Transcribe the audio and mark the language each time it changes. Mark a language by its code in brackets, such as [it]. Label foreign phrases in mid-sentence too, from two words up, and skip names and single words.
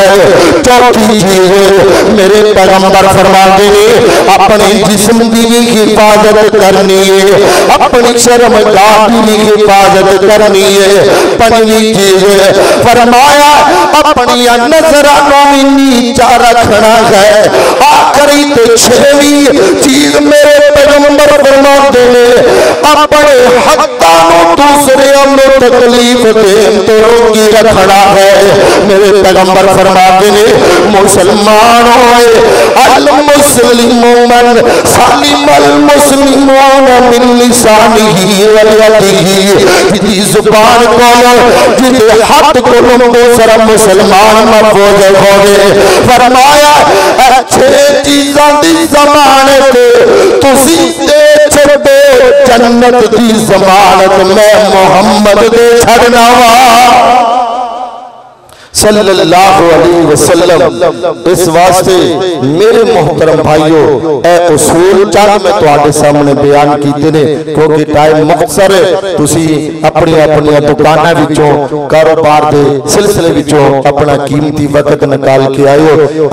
[pa] چوتھی چیز میرے پیغمبر فرماتے نے اپنے جسم کی بھی حفاظت کرنی ہے، اپنی شرمگاہ کی بھی حفاظت کرنی ہے. پنجویں چیز فرمایا اپنی نظرانوں میں نیچا رکھنا ہے. آخری تو 6ویں چیز میرے پیغمبر فرماتے نے اپنے حقاں نوں دوسریاں نوں تکلیف دین توں روکی رکھنا ہے. میرے پیغمبر فرماتے نے مسلمان ہوئے [ar] المسلمون سلم المسلمون من لسانه ويده. [pa] جہدی زبان کولوں جہدے ہاتھ کولوں دوسرا مسلمان محفوظ ہووے. فرمایا 6 چیزاں دی ضمانت تسی دے چھڈو جنت دی ضمانت میں محمد دے چھڈنا وا [ar] صلى الله عليه وسلم. [pa] اس واسطے میرے محترم بھائیو اے اصول چند میں تہاڈے سامنے بیان کیتے نے کیونکہ ٹائم مختصر ہے. تسی اپنی اپنی دکاناں وچوں کاروبار دے سلسلے وچوں اپنا قیمتی وقت نکال کے آئے ہو.